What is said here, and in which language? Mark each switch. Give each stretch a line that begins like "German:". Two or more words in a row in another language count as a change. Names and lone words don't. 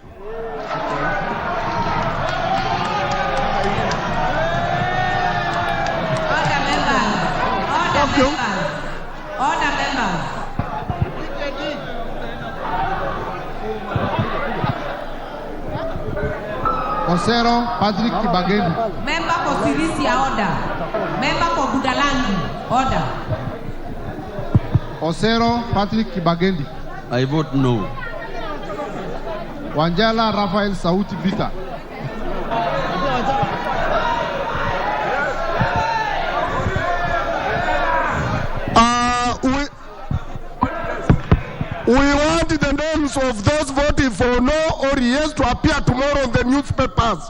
English: Order members. Osero Patrick Kibagendi. Member for Sirisia, order. Member for Budalangi, order. Osero Patrick Kibagendi. I vote no. Wanjala Rafael Sauti Vita. We want the names of those voting for no or yes to appear tomorrow in the newspapers.